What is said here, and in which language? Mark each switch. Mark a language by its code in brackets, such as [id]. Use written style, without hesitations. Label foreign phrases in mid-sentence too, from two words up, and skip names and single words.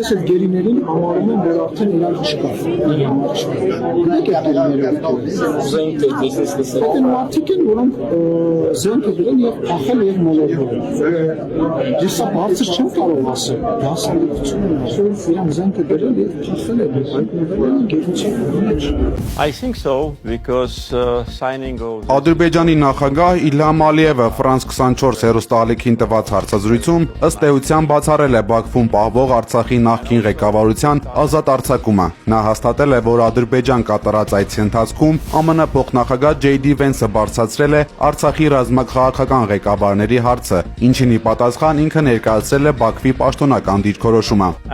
[hy] Ես այդ գերիներին համարում եմ, որ արդեն իրար չկա։ Գիտեք այդ գերիները այդ մարդիկ են, որոնք զենք են դրել եւ փախել եւ մոլորվել։ Ես սա բարձր չեմ կարող ասել։ Դասավորությունը ասում իրան զենք է դրել եւ փախել է, հայտնվել են գերության մեջ։ [en] I think so because signing of [hy] Ադրբեջանի նախագահ Իլհամ Ալիևը France 24 հեռուստաալիքին տված հարցազրույցում ըստ էության բացառել է Բաքվում պահվող Արցախի նախկին ղեկավարության ազատ արձակումը։ Նա հաստատել է, որ Ադրբեջան կատարած այցի ընթացքում ԱՄՆ փոխնախագահ JD Vance-ը բարձրացրել է Արցախի ռազմաքաղաքական ղեկավարների հարցը, ինչին ի պատասխան ինքը ներկայացրել է Բաքվի պաշտոնական դիրքորոշումը։